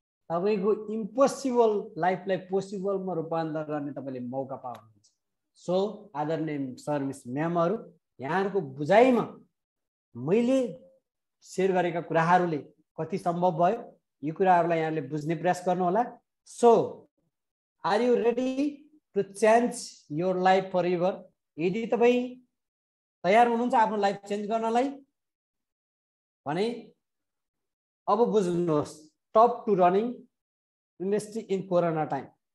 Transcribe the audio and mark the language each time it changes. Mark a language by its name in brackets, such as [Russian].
[Nepali] तपाईँको इम्पोसिबल लाइफलाई पोसिबलमा रूपान्तरण गर्ने तपाईँले मौका पाउनुहुन्छ। सो आदरणीय सर मिस म्यामहरू, यहाँहरूको बुझाइमा मैले सेयर गरेका कुराहरूले कति सम्भव भयो यो कुराहरूलाई यहाँले बुझ्ने प्रयास गर्नुहोला। [English] So are you ready to change your life forever? [Nepali] यदि तपाईँ तयार हुनुहुन्छ आफ्नो लाइफ चेन्ज गर्नलाई भने अब बुझ्नुहोस्। [English] Top to running industry in corona time.